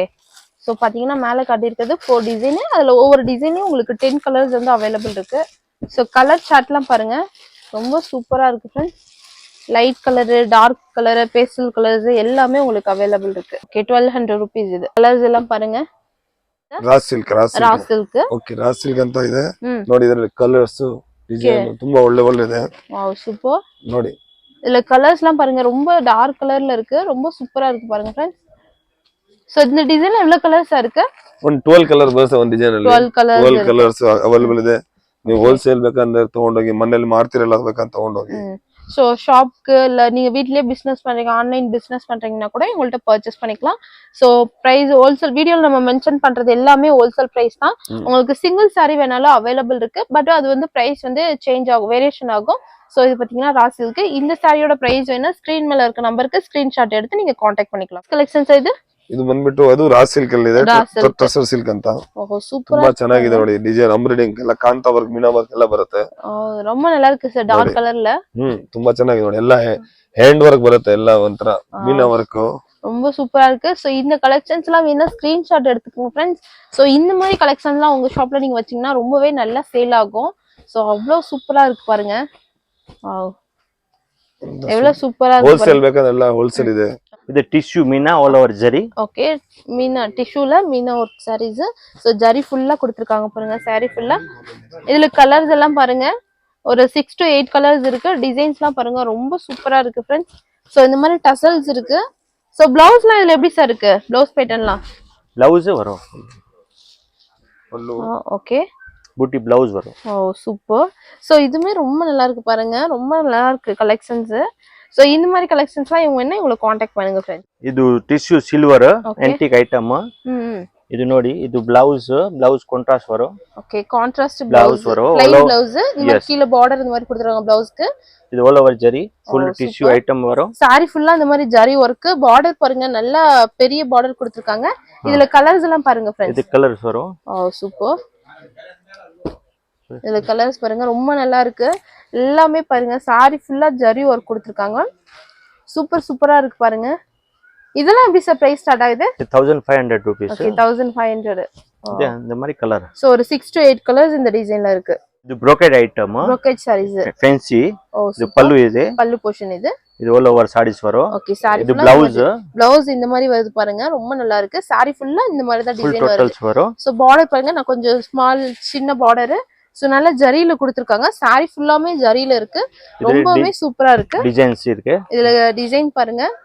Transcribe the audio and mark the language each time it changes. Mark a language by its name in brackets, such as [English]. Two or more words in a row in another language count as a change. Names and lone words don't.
[Tamil] சோ பாத்தீங்கன்னா மேல காட்டி இருக்குது 4 டிசைன். அதுல ஒவ்வொரு டிசைன்லயும் உங்களுக்கு 10 கலர்ஸ் வந்து அவேலபிள் இருக்கு. சோ கலர் சார்ட்லாம் பாருங்க, ரொம்ப சூப்பரா இருக்கு फ्रेंड्स. [English] light color, dark color, pastel colors [Tamil] எல்லாமே உங்களுக்கு அவேலபிள் இருக்கு. ஓகே, 1200 rupees இது. கலர்ஸ் எல்லாம் பாருங்க. [English] raw silk. [Kannada] ಓಕೆ, [English] raw silk [Kannada] ಅಂತ ಇದೆ ನೋಡಿ. ಇದರಲ್ಲಿ ಕಲರ್ಸ್ ಡಿಸೈನ್ ತುಂಬಾ ಒಳ್ಳೆ ಇದೆ. ವಾವ್, ಸೂಪರ್. ನೋಡಿ [Tamil] இதுல கலர்ஸ்லாம் பாருங்க, ரொம்ப டார்க் கலர்ல இருக்கு. ரொம்ப சூப்பரா இருக்கு பாருங்க फ्रेंड्स. சோ இந்த டிசைன்ல எவ்வளவு கலர்ஸ் இருக்கு? [Kannada] 12 ಕಲರ್ ಬರುತ್ತೆ ಒಂದು ಡಿಸೈನ್ ಅಲ್ಲಿ. 12 [English] colors available [Kannada] ಇದೆ. ನೀವು ಹೋಲ್ಸೇಲ್ ಬೇಕಂದ್ರೆ ತಗೊಂಡೋಗಿ, ಮನೆಯಲ್ಲಿ ಮಾರ್ತಿರಲ್ಲ ಬೇಕಂತ ತಗೊಂಡೋಗಿ. [Tamil] சோ ஷாப்க்கு இல்ல நீங்க வீட்லயே பிசினஸ் பண்றீங்க, [English] online business [Tamil] பண்றீங்கன்னா கூட உங்கள்ட்ட பர்ச்சேஸ் பண்ணிக்கலாம். சோ பிரைஸ் ஹோல்சேல் வீடியோல நம்ம மென்ஷன் பண்றது எல்லாமே [English] wholesale price [Tamil] தான். உங்களுக்கு [English] single saree [Tamil] வேணாலும் அவைலபிள் இருக்கு. பட் அது வந்து பிரைஸ் வந்து சேஞ்ச் ஆகும், வேரியேஷன் ஆகும். சோ இது பாத்தீங்கன்னா [English] raw silk. [Tamil] இந்த சாரியோட பிரைஸ் வேணா ஸ்கிரீன் மேல இருக்க நம்பருக்கு ஸ்கிரீன்ஷாட் எடுத்து நீங்க காண்டாக்ட் பண்ணிக்கலாம். கலெக்ஷன்ஸ் இது [Kannada] ಇದು ಬಂದ್ಬಿಟ್ಟು ಅದು [English] raw silk [Kannada] ಅಲ್ಲಿ ಇದೆ, ಟ್ರಸರ್ ಸಿಲ್ಕ್ ಅಂತ. ತುಂಬಾ ಚೆನ್ನಾಗಿದೆ ನೋಡಿ, ಡಿಸೈನ್ ಎಂಬ್ರಾಯ್ಡಿಂಗ್ ಎಲ್ಲ [English] kantha work, meena work [Kannada] ಎಲ್ಲ ಬರುತ್ತೆ. [Tamil] ரொம்ப நல்லா இருக்கு சார், டார்க் கலர்ல. [Kannada] ತುಂಬಾ ಚೆನ್ನಾಗಿದೆ ನೋಡಿ, ಎಲ್ಲ [English] hand work [Kannada] ಬರುತ್ತೆ, ಎಲ್ಲ ಒಂಥರ ಮೀನಾ ವರ್ಕ್. [Tamil] ரொம்ப சூப்பரா இருக்கு. சோ இந்த கலெக்ஷன்ஸ் எல்லாம் வேணா ஸ்கிரீன்ஷாட் எடுத்துக்கோங்க ஃப்ரெண்ட்ஸ். சோ இந்த மாதிரி கலெக்ஷன்ஸ்லாம் உங்க ஷாப்ல நீங்க வச்சீங்கன்னா ரொம்பவே நல்லா சேல் ஆகும். சோ அவ்வளவு சூப்பரா இருக்கு பாருங்க. வாவ், எவ்வளவு சூப்பரா இருக்கு. [Kannada] ஹோல்சேல் ಬೇಕಂದ್ರೆ ಎಲ್ಲ ಹೋಲ್ಸೇಲ್ ಇದೆ. [Tamil] இது டிஷ்யூ மீனா [English] all over zari. [Tamil] ஓகே, மீனா டிஷ்யூல மீனா ஒர்க் சாரீஸ். சோ ஜரி ஃபுல்லா கொடுத்திருக்காங்க பாருங்க, சாரி ஃபுல்லா. இதுல கலர்ஸ் எல்லாம் பாருங்க, ஒரு 6 to 8 கலர்ஸ் இருக்கு. டிசைன்ஸ்லாம் பாருங்க ரொம்ப சூப்பரா இருக்கு ஃப்ரெண்ட்ஸ். சோ இந்த மாதிரி டசல்ஸ் இருக்கு. சோ பிளவுஸ்லாம் இதுல எப்படி சார் இருக்கு, பிளவுஸ் பேட்டர்ன்லாம்? பிளவுஸ் வரும். ஓகே, பூட்டி பிளவுஸ் வரும். ஓ சூப்பர். சோ இதுமே ரொம்ப நல்லா இருக்கு பாருங்க, ரொம்ப நல்லா இருக்கு கலெக்ஷன்ஸ். சோ இந்த மாதிரி கலெக்ஷன்ஸ்லாம் இவங்க என்ன உங்களுக்கு காண்டாக்ட் பண்ணுங்க फ्रेंड्स. [Kannada] ಇದು [English] tissue silver antique item. [Kannada] ಇದು ನೋಡಿ, ಇದು [English] blouse contrast [Kannada] ವரும். [Tamil] ஓகே, [English] contrast blouse [Tamil] வரும், [English] plain blouse. [Tamil] இந்த கீழ பார்டர் இந்த மாதிரி கொடுத்துறாங்க பிளவுஸ்க்கு. இது [English] all over [Tamil] ஜரி, [English] full tissue [Tamil] ஐட்டம் வரும். சாரி ஃபுல்லா இந்த மாதிரி ஜரி வர்க். பார்டர் பாருங்க, நல்லா பெரிய பார்டர் கொடுத்திருக்காங்க. இதுல கலர்ஸ் எல்லாம் பாருங்க फ्रेंड्स. இது கலர்ஸ் வரும். ஓ சூப்பர். இதுல கலர்ஸ் பாருங்க ரொம்ப நல்லா இருக்கு. எல்லாமே பாருங்க சாரி ஃபுல்லா ஜரி வர்க் கொடுத்திருக்காங்க. சூப்பர் சூப்பரா இருக்கு பாருங்க. இதெல்லாம் எப்படி சார் பிரைஸ் ஸ்டார்ட் ஆகுது? 1500 rupees. ஓகே, 1500. இது இந்த மாதிரி கலர். சோ ஒரு 6 to 8 கலர்ஸ் இந்த டிசைன்ல இருக்கு. இது brocade ஐட்டம், [English] brocade sarees, [Tamil] fancy. இது பல்லு, இது பல்லு போர்ஷன். இது [English] all over sarees வரும். [Tamil] ஓகே, சாரி இது பிளவுஸ் இந்த மாதிரி வருது பாருங்க, ரொம்ப நல்லா இருக்கு. சாரி ஃபுல்லா இந்த மாதிரி தான் டிசைன் வரும். சோ பார்டர் பாருங்க, நான் கொஞ்சம் ஸ்மால் சின்ன பார்டர். சோ நல்ல ஜரியில கொடுத்திருக்காங்க. சாரி ஃபுல்லாமே ஜரியில இருக்கு, ரொம்பவே சூப்பரா இருக்கு. டிசைன்ஸ் இருக்கு இதுல. டிசைன் பாருங்க,